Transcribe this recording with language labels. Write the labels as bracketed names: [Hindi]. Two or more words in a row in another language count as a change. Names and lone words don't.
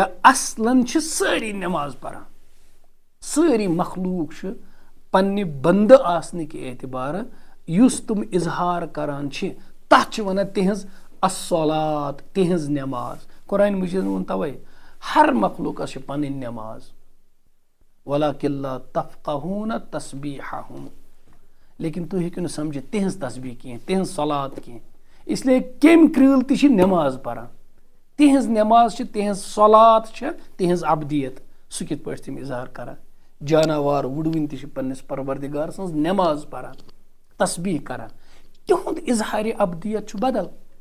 [Kashmiri] اصلن چھِ سٲری نٮ۪ماز پران سٲری مخلوٗق چھِ پننہِ بندٕ آسنٕکۍ اعتبارٕ یُس تِم اظہار کران چھِ تتھ چھِ ونان تِہنٛز الصلاۃ تِہنٛز نٮ۪ماز قرآنِ مجیٖدن ووٚن توے ہر مخلوٗقس چھِ پنٕنۍ نٮ۪ماز [Arabic] وَلَٰكِن لَا تَفْقَهُونَ تَسْبِيحَهُمْ [Kashmiri] لیکن تُہۍ ہیٚکِو نہٕ سمجھِتھ تِہنٛز تسبیح کینٛہہ تِہنٛز صلات کینٛہہ اسلیے کمہِ کرۭل تہِ چھِ نٮ۪ماز پران تِہنٛز نٮ۪ماز چھِ تِہنٛز صلات چھِ تِہنٛز ابدیت سُہ کِتھ پٲٹھۍ تِم اظہار کران جاناوار وُڑوٕنۍ تہِ چھِ پننِس پروردگار سٕنٛز نٮ۪ماز پران تسبیح کران تِہُنٛد اظہارِ ابدیت چھُ بدل